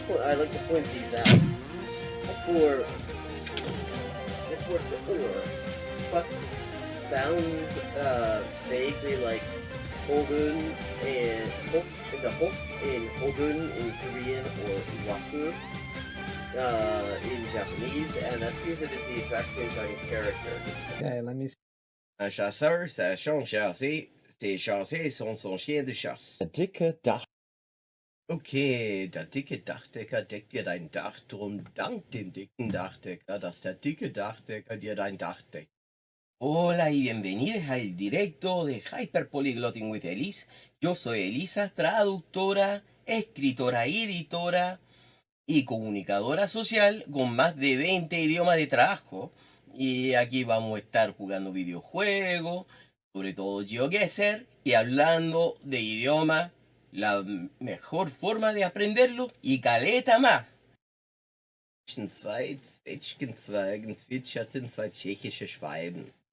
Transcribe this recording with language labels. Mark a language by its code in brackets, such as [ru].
[en] I like to point these out. For this word for or, what sounds vaguely like hogun and the hok in hogun in Korean or waku in Japanese, and that appears it is the exact same kind of character. Okay, let me see. [fr] Un chasseur sachant chasser, ses chassés sont son chien de chasse. [de] Dicke Dach. Okay, der dicke Dachdecker deckt dir dein Dach, drum dank dem dicken Dachdecker, dass der dicke Dachdecker dir dein Dach deckt. [es] Hola y bienvenidos al directo de Hyper Polyglotting with Elise. Yo soy Elisa, traductora, escritora y editora y comunicadora social con más de 20 idiomas de trabajo. Y aquí vamos a estar jugando videojuegos, sobre todo GeoGuessr, y hablando de idioma, la mejor forma de aprenderlo y caleta más. [de] Zwei Zwetschgenzweigen zwitscherten zwei tschechische Schwalben.